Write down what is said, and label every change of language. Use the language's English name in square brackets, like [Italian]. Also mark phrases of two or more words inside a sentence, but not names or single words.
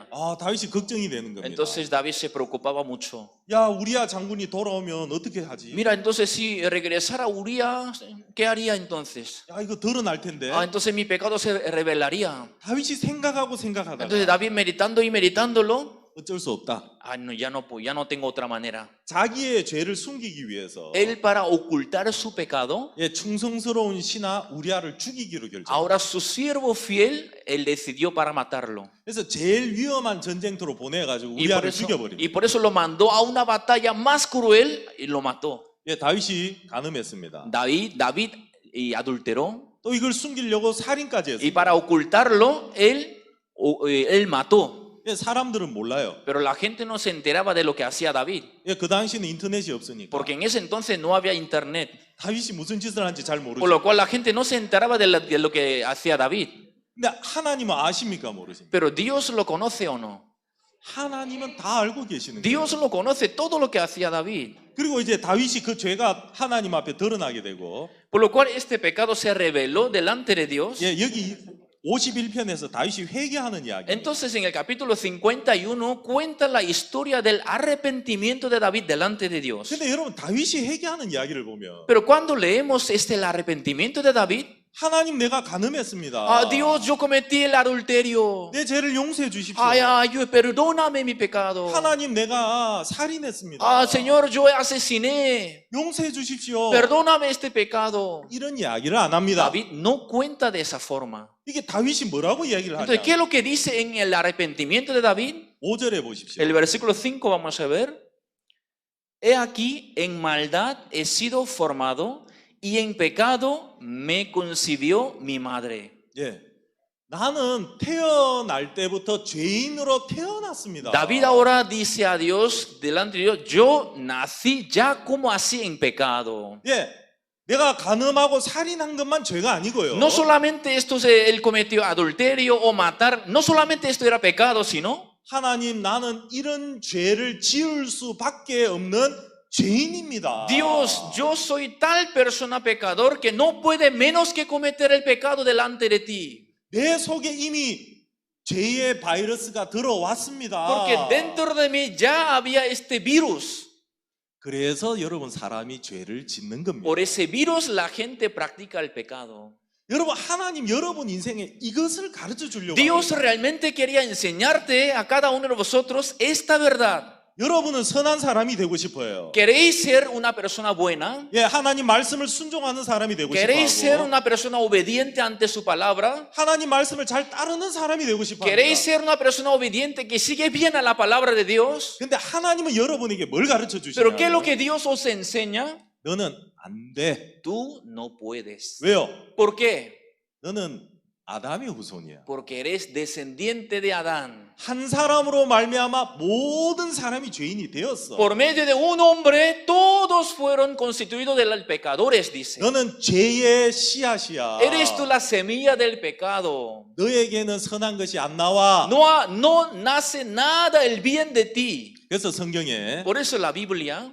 [Korean] 아, 다윗이 걱정이 되는 겁니다. [Spanish] Entonces David se preocupaba mucho. [Korean] 야, 우리야 장군이 돌아오면 어떻게 하지? [Spanish] Mira, entonces si regresara Uría, ¿qué haría entonces? [Korean] 야, 이거 드러날 텐데. [Spanish] Ah, entonces mi pecado se revelaría. [Korean] 다윗이 생각하고 생각하다가 [Spanish] Entonces David meditando y meditándolo, [Korean] 어쩔 수 없다. [Spanish] ah, no, ya no tengo otra manera. [Korean] 자기의 죄를 숨기기 위해서 [Spanish] Él para ocultar su pecado, [Korean] 예, 충성스러운 신하 우리아를 죽이기로 결정. [Spanish] ahora su siervo fiel, él decidió para matarlo. [Korean] 그래서 제일 위험한 전쟁터로 보내가지고 우리아를 죽여버립니다. [Spanish] Y por eso lo mandó a una batalla más cruel y lo mató. [Korean] 예, 다윗이 간음했습니다. [Spanish] David y adulteró. [Korean] 또 이걸 숨기려고 살인까지 [Spanish] Y [Korean] 했습니다. [Spanish] para ocultarlo, él mató. [Korean] 예, 사람들은 몰라요. [Spanish] Pero la gente no se enteraba de lo que hacía David. [Korean] 예, 그 당시는 인터넷이 없으니까 [Spanish] Porque en ese entonces no había internet. [Korean] 다윗이 무슨 짓을 하는지 잘 모르죠. [Spanish] Por lo cual la gente no se enteraba de lo que hacía David. [Korean] 근데 하나님은 아십니까 모르십니까? [Spanish] Pero Dios lo conoce o no. [Korean] 하나님은 다 알고 계시는 거예요. [Spanish] Dios lo conoce todo lo que hacía David. [Korean] 그리고 이제 다윗이 그 죄가 하나님 앞에 드러나게 되고, [Spanish] Por lo cual este pecado se reveló delante de Dios. [Korean] 예, 여기 51편에서 다윗이 회개하는 이야기. [Spanish] Entonces en el capítulo 51 cuenta la historia del arrepentimiento de David delante de Dios. [Korean] 근데 여러분 다윗이 회개하는 이야기를 보면 [Spanish] Pero cuando leemos el arrepentimiento de David, [Korean] 하나님 내가 간음했습니다. [Spanish] Dios, yo cometí el adulterio. [Korean] 내 죄를 용서해 주십시오. [Spanish] Perdóname mi pecado. [Korean] 하나님 내가 살인했습니다. [Spanish] Señor, yo asesiné. [Korean] 용서해 주십시오. [Spanish] Perdóname este pecado. [Korean] 이런 이야기를 안 합니다. [Spanish] David no cuenta de esa forma. [Korean] 이게 다윗이 뭐라고 이야기를 [Spanish] Entonces, [Korean] 하냐? [Spanish] ¿qué es lo que dice en el arrepentimiento de David? [Korean] 5절에 보십시오. [Spanish] El versículo 5 vamos a ver. He aquí, en maldad he sido formado y en pecado me concibió mi madre. [Korean] 예. 나는 태어날 때부터 죄인으로 태어났습니다. [Spanish] David ahora dice a Dios delante de Dios, yo nací ya como así en pecado. [Korean] 예. 내가 간음하고 살인한 것만 죄가 아니고요. [Spanish] No solamente él cometió adulterio o matar, no solamente esto era pecado, sino [Korean] 하나님 나는 이런 죄를 지을 수밖에 없는 죄인입니다. [Spanish] Dios, yo soy tal persona pecador que no puede menos que cometer el pecado delante de ti. [Korean] 내 속에 이미 죄의 바이러스가 들어왔습니다. [Spanish] Porque dentro de mí ya había este virus. [Korean] 그래서 여러분 사람이 죄를 짓는 겁니다. [Spanish] Por ese virus la gente practica el pecado. [Korean] 여러분 하나님 여러분 인생에 이것을 가르쳐 주려고 [Spanish] Dios [Korean] 합니다. [Spanish] realmente quería enseñarte a cada uno de vosotros esta verdad. [Korean] 여러분은 선한 사람이 되고 싶어요. [Spanish] ¿Queréis ser una persona buena? [Korean] 예, 하나님 말씀을 순종하는 사람이 되고 [Spanish] ¿Queréis ser [Korean] 싶어요. [Spanish] una persona obediente ante su palabra? [Korean] 하나님 말씀을 잘 따르는 사람이 되고 싶어요. [Spanish] ¿Queréis ser una persona obediente que sigue bien a la palabra de Dios? [Korean] 근데 하나님은 여러분에게 뭘 가르쳐 [Spanish] Pero ¿qué es lo [Korean] 주시냐면 [Spanish] que Dios os enseña? [Korean] 너는 안 돼. [Spanish] Tú no puedes. [Korean] 왜요? [Spanish] ¿Por qué? [Korean] 너는 아담의 후손이야. [Spanish] Porque eres descendiente de Adán. [Korean] 한 사람으로 말미암아 모든 사람이 죄인이 되었어. [Spanish] Por medio de un hombre, todos fueron constituidos de pecadores, dice. [Korean] 너는 죄의 씨앗이야. [Spanish] Eres tú la semilla del pecado. [Korean] 너에게는 선한 것이 안 나와. [Spanish] No nace nada el bien de ti. [Korean] 그래서 성경에 [Spanish] Por eso la Biblia,